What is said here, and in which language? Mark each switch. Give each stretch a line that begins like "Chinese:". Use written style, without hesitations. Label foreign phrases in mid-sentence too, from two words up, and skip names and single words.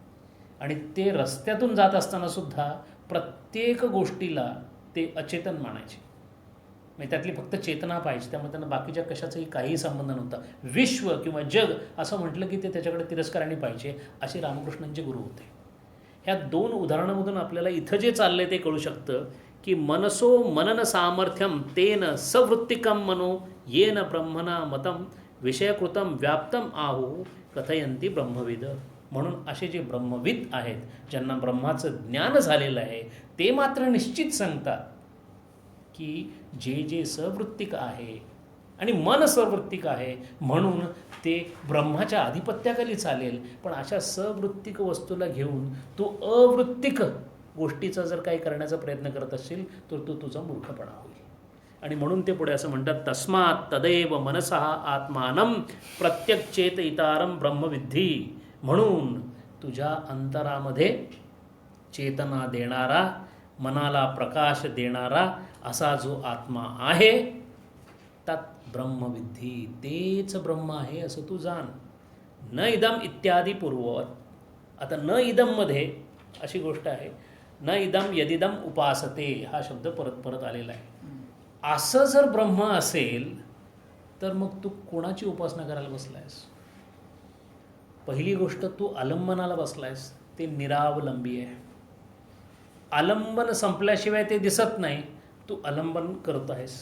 Marathi: आणि ते रस्त्यातून जात असताना सुद्धा प्रत्येक गोष्टीला ते अचेतन मानायचे. म्हणजे त्यातली फक्त चेतना पाहिजे, त्यामुळे त्यांना बाकीच्या कशाचाही काहीही संबंध नव्हता. विश्व किंवा जग असं म्हटलं की ते त्याच्याकडे तिरस्काराने पाहिजे, असे रामकृष्णांचे गुरु होते. ह्या दोन उदाहरणामधून आपल्याला इथं जे चाललं आहे ते कळू शकतं की
Sanskrit: मनसो मनन सामर्थ्यम तेन सवृत्तिकम मनो येन ब्रह्मणा मतं विषयकृतं व्याप्तम आहू कथयंती ब्रह्मविद.
Marathi: म्हणून असे जे ब्रह्मविद आहेत, ज्यांना ब्रह्माचं ज्ञान झालेलं आहे, ते मात्र निश्चित सांगतात की जे जे सवृत्तिक आहे आणि मन सवृत्तिक आहे म्हणून ते ब्रह्माच्या आधिपत्याखाली चालेल. पण अशा सवृत्तिक वस्तूला घेऊन तू अवृत्तिक गोष्टीचा जर काही करण्याचा प्रयत्न करत असशील तर तो तुझा मूर्खपणा होईल. आणि म्हणून ते पुढे असं म्हणतात,
Sanskrit: तस्मात् तदैव मनसः आत्मानं प्रत्यक् चेतयितारं ब्रह्मविद्धी.
Marathi: म्हणून तुझ्या अंतरामध्ये चेतना देणारा, मनाला प्रकाश देणारा असा जो आत्मा आहे त्यात ब्रह्मविद्धी, तेच ब्रह्म आहे असं तू जाण.
Sanskrit: न इदम इत्यादी पूर्ववत.
Marathi: आता न इदममध्ये अशी गोष्ट आहे,
Sanskrit: न इदम यदिदम उपासते
Marathi: हा शब्द परत परत आलेला आहे. असं जर ब्रह्म असेल तर मग तू कोणाची उपासना करायला बसलायस? पहिली गोष्ट, तू आलंबनाला बसलायस, ते निरावलंबी आहे. आलंबन संपल्याशिवाय ते दिसत नाही, तू आलंबन करत आहेस.